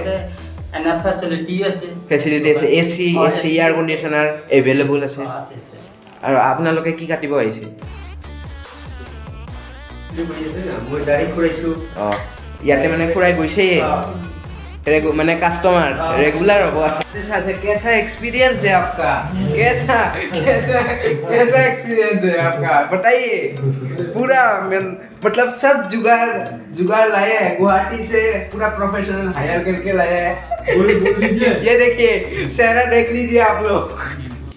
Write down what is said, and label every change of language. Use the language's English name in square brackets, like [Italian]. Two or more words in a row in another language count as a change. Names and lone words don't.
[Assamese] এনাফ ফেচিলিটি আছে ফেচিলিটি আছে [English] AC air conditioner available [Assamese] আছে আৰু আপোনালোকে কি কাটিব আহিছে মই দাড়ি খুৰাইছোঁ অঁ ইয়াতে মানে ফুৰাই গৈছেই মানে [English] customer regular [Hindi] हो कैसा एक्सपीरियंस है आपका कैसा एक्सपीरियंस है आपका बताइए पूरा मतलब सब जुगाड़ लाए हैं गुवाहाटी से पूरा [English] professional hire [Hindi] करके लाए हैं ये देखिए चेहरा देख लीजिए आप लोग